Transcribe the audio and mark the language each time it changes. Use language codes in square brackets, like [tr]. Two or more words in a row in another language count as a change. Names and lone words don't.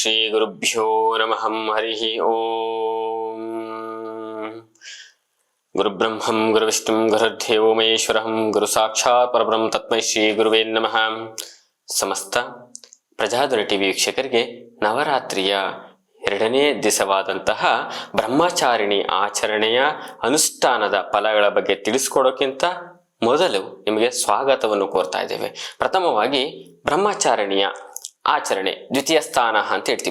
[sa] ಗುರುಭ್ಯೋ ನಮಃ. ಹರಿ ಓಂ. ಗುರುಬ್ರಹ್ಮಂ ಗುರುವಿಷ್ಣುಂ ಗುರುರ್ದೇವೋ ಮಹೇಶ್ವರಃ ಗುರು ಸಾಕ್ಷಾತ್ ಪರಬ್ರಹ್ಮ ತಸ್ಮೈ ಶ್ರೀ ಗುರುವೇ ನಮಃ. [kn] ಸಮಸ್ತ ಪ್ರಜಾಧ್ವನಿ ಟಿವಿ ವೀಕ್ಷಕರಿಗೆ ನವರಾತ್ರಿಯ 2ನೇ ದಿವಸವಾದಂತಹ ಬ್ರಹ್ಮಚಾರಿಣಿ ಆಚರಣೆಯ ಅನುಷ್ಠಾನದ ಫಲಗಳ ಬಗ್ಗೆ ತಿಳಿಸ್ಕೊಡೋಕ್ಕಿಂತ ಮೊದಲು ನಿಮಗೆ ಸ್ವಾಗತವನ್ನು ಕೋರ್ತಾ ಇದ್ದೇವೆ. ಪ್ರಥಮವಾಗಿ ಬ್ರಹ್ಮಚಾರಿಣಿಯ ಆಚರಣೆ ದ್ವಿತೀಯ ಸ್ಥಾನ ಅಂತ ಹೇಳ್ತೀವಿ.